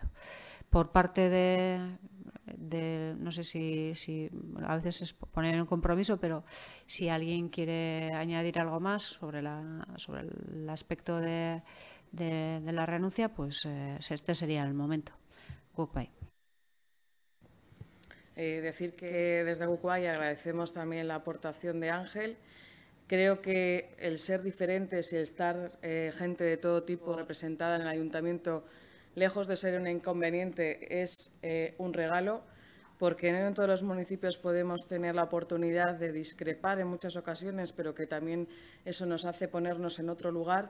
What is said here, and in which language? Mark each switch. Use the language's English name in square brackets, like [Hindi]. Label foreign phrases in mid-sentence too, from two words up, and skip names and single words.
[Spanish] Por parte de no sé si a veces es poner un compromiso, pero si alguien quiere añadir algo más sobre el aspecto de la renuncia, pues este sería el momento. Guk-bai. Decir que desde Guk-bai agradecemos también la aportación de Ángel. Creo que el ser diferentes y el estar gente de todo tipo representada en el ayuntamiento, lejos de ser un inconveniente, es un regalo, porque no en todos los municipios podemos tener la oportunidad de discrepar en muchas ocasiones, pero que también eso nos hace ponernos en otro lugar.